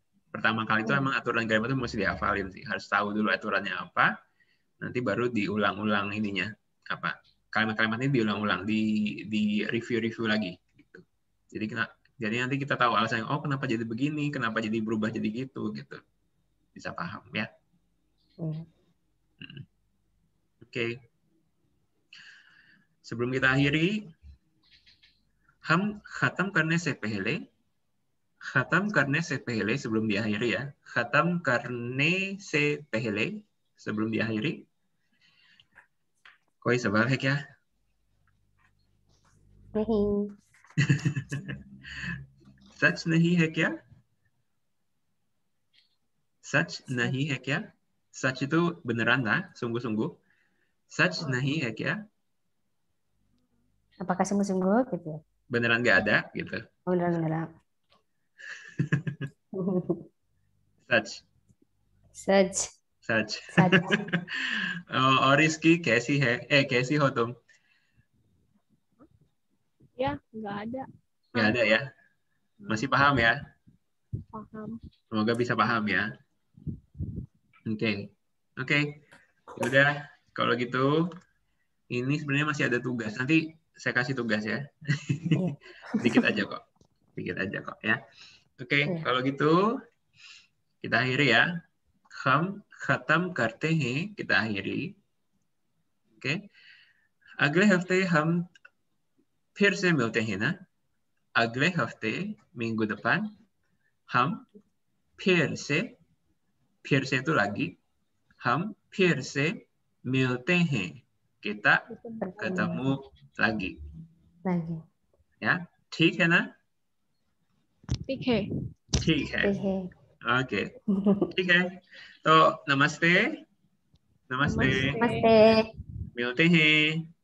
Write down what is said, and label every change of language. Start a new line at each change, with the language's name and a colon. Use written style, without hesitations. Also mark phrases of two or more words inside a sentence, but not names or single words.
Indonesian: Pertama kali itu emang aturan grammar itu mesti dihafalin sih, harus tahu dulu aturannya apa, nanti baru diulang-ulang ininya apa, kalimat-kalimatnya diulang-ulang, di review lagi gitu. Jadi nanti kita tahu alasannya, oh kenapa jadi begini, kenapa jadi berubah jadi gitu. Bisa paham ya. Oke. Sebelum kita akhiri,
Hindi: हम खत्म करने से पहले
Indonesian: sebelum diakhiri ya.
Hindi: खत्म करने से पहले
Indonesian: sebelum diakhiri.
Hindi: कोई सवाल है क्या? नहीं. सच नहीं है क्या? सच नहीं है क्या?
Indonesian: Sach itu beneran lah, sungguh-sungguh.
Hindi: Sach नहीं है क्या?
Indonesian: Apakah sungguh-sungguh gitu ya? Beneran nggak ada gitu. Beneran.
Hindi: सच. और इसकी कैसी है? कैसी हो तुम?
Indonesian: Ya, nggak ada. Nggak ada ya? Masih paham ya? Paham. Semoga bisa paham ya. Oke. Udah, kalau gitu ini sebenarnya masih ada tugas. Nanti saya kasih tugas ya. Dikit aja kok ya. Oke, kalau gitu kita akhiri ya.
Hindi: हम खत्म करते हैं,
Indonesian: kita akhiri. Oke.
Hindi: अगले हफ्ते हम फिर से मिलते हैं ना. अगले हफ्ते,
Indonesian: minggu depan,
Hindi: हम फिर से
Indonesian: itu lagi,
Hindi: हम फिर से मिलते हैं,
Indonesian: kita ketemu lagi. Ya,
Hindi: ठीक है ना? ठीक है. ओके, ठीक है. तो नमस्ते. मिलते हैं.